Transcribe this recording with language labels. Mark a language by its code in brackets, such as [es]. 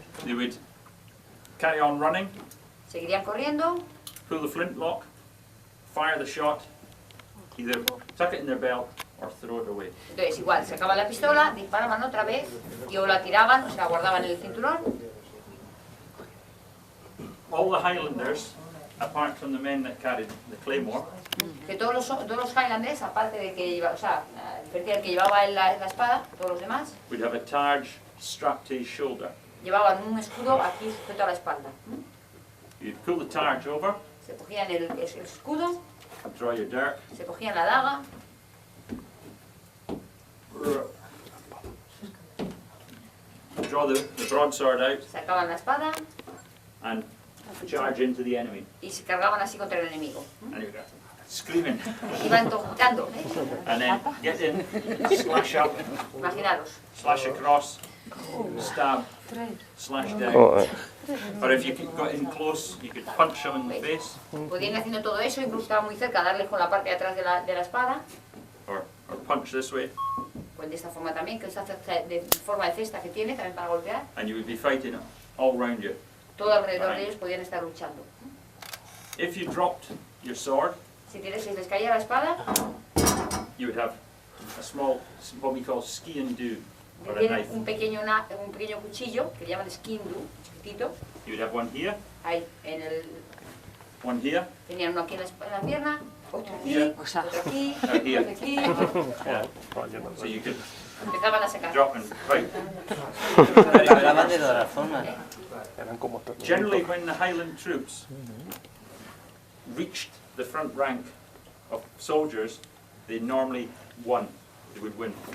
[en] They would carry on running, [es] Seguirían corriendo, [en] pull the flintlock, fire the shot, either tuck it in their belt or throw it away. [es] entonces igual, sacaban la pistola, disparaban otra vez y o la tiraban, o sea, guardaban en el cinturón. [en] All the Highlanders, apart from the men that carried the claymore, [es] Que todos los Highlanders, aparte de que lleva, o sea, a diferencia del que llevaba la espada, todos los demás, [en] would have a targe strapped to his shoulder. [es] llevaban un escudo aquí sujeto a la espalda. [en] You'd pull the targe over, [es] Se cogían el escudo, [en] draw your dirk, [es] se cogían la daga, [en] draw the broadsword out [es] sacaban la espada [en] and charge into the enemy. [es] y se cargaban así contra el enemigo. [en] And you're screaming, [es] Iban gritando, [en] and then get in, slash up, [es] imaginaros. [en] slash across, stab, slash down. Oh, Or if you got in close, you could punch them in the face, [es] Podían ir haciendo todo eso, incluso estaban muy cerca, darles con la parte de atrás de la espada, [en] or punch this way. [es] pues de esta forma también, que esta de forma de cesta que tiene, también para golpear. [en] And you would be fighting all round you. [es] Todo alrededor de ellos podían estar luchando. [en] If you dropped your sword, [es] Si les caía la espada, [en] you would have a small, what we call ski and do, or a [es] tienen [en] knife. [es] un pequeño cuchillo, que le llaman skindu, chiquitito, [en] You would have one here, [es] ahí, [en] one here, [es] tenían uno aquí en la pierna, otro aquí, [en] Yeah. [es] otro aquí, [en] here. [es] otro aquí, [en] so you could [es] empezaban a sacar. [en] drop and fight. [es] Pero hablaban de todas formas. Eran como todos. [en] Generally, when the Highland troops reached the front rank of soldiers, they normally won. They would win.